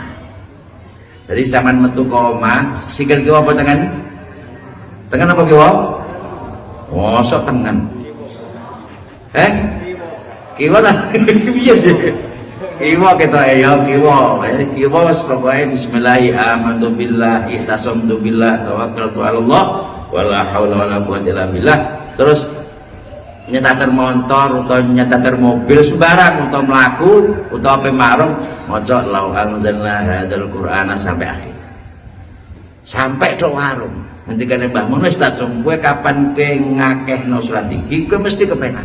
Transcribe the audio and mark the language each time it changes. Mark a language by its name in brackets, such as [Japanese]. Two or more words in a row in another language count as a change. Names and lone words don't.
[Javanese] Jadi sampean metu ke omah sikil kiwa apa tengen? Tengen apa kiwa? Mosok tengen. Kiwa ta? Piye sih? Kiwa kita kiwa wis pokoke [Arabic] بسم الله آمنت بالله اعتصمت بالله توكلت على الله ولا حول ولا قوة إلا بالله. [Javanese] Terus nyetater motor utawa nyetater mobil sembarang utawa mlaku utawa ape marung maca [Arabic] لو أنزلنا هذا القرآن [Javanese] sampai akhir. Sampai tok warung. Ngendikane Mbah Mun wis tak kowe kapan kowe ngakehno surat iki kowe mesti kepenak.